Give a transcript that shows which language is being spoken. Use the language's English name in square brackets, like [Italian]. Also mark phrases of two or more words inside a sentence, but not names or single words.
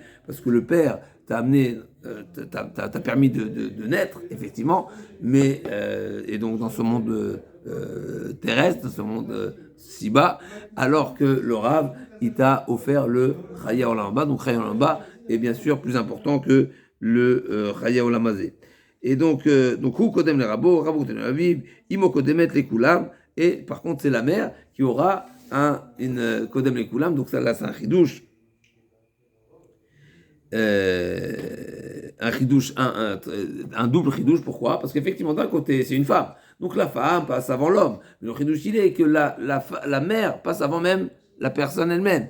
[French] Parce que le père t'a amené, t'a permis de naître, effectivement, mais et donc dans ce monde terrestre, ce monde si bas, alors que le rave, il t'a offert le [Hebrew] חיי העולם הבא. [French] Donc [Hebrew] חיי העולם הבא [French] est bien sûr plus important que le [Hebrew] חיי העולם הזה. [French] Et donc [Hebrew] הוא קודם לרבו, רבו קודם לאביו, אמו קודמת לכולם, [French] et par contre c'est la mère qui aura une [Hebrew] קודם לכולם, [French] donc ça là c'est un chidouche. Un double chidouche, pourquoi? Parce qu'effectivement, d'un côté, c'est une femme. Donc la femme passe avant l'homme. Mais le chidouche, il est que la mère passe avant même la personne elle-même.